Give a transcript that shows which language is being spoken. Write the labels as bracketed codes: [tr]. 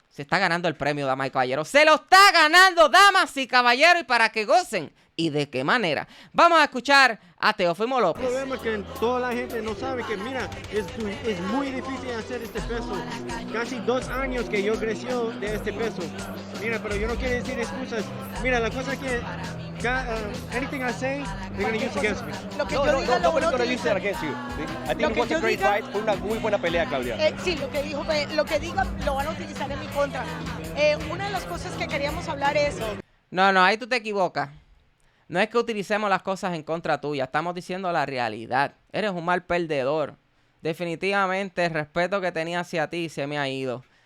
[es] Se está ganando el premio, damas y caballeros. Se lo está ganando, damas y caballeros, y para que gocen. ¿Y de qué manera? Vamos a escuchar a Teófimo López. El problema es que toda la gente no sabe que, mira, es muy difícil hacer este peso. Casi 2 años que yo creció de este peso. Mira, pero yo no quiero decir excusas. Mira, la cosa es que [en] anything I say, they're going to use against me. [es] No, pero no [en] use against you. I think it was a great fight. [es] Fue una muy buena pelea, Claudia. Sí, lo que diga lo van a utilizar en mi contra. Una de las cosas que queríamos hablar es... No, ahí tú te equivocas. No es que utilicemos las cosas en contra tuya. Estamos diciendo la realidad. Eres un mal perdedor. Definitivamente el respeto que tenía hacia ti se me ha ido.